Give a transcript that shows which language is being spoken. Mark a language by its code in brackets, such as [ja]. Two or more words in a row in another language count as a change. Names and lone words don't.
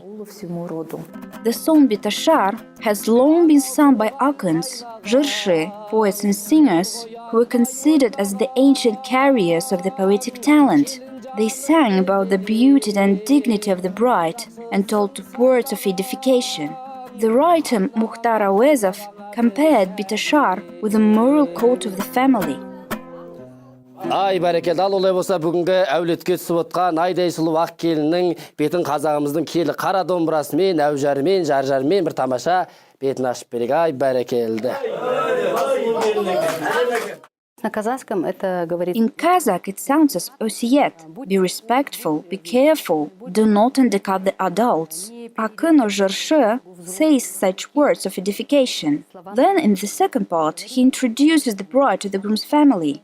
[en] The song Betashar has long been sung by Akhunds, Zhirshi, poets and singers, who were considered as the ancient carriers of the poetic talent. They sang about the beauty and dignity of the bride and told words of edification. The writer Mukhtar Awezov compared Betashar with the moral code of the family. [kk] Ай бәрекелді, ал олай болса бүгінгі әулетке түсіп отқан айдай сұлу ақ келіннің бетін қазағымыздың келі қара домбырасымен, әужарымен, жаржарымен бір тамаша бетін ашып берейік. Ай бәрекелді. [en] In Kazakh, it sounds as osiyet. Be respectful, be careful, do not undercut the adults. Akhund or Zhirshi says such words of edification. Then, in the second part, he introduces the bride to the groom's family.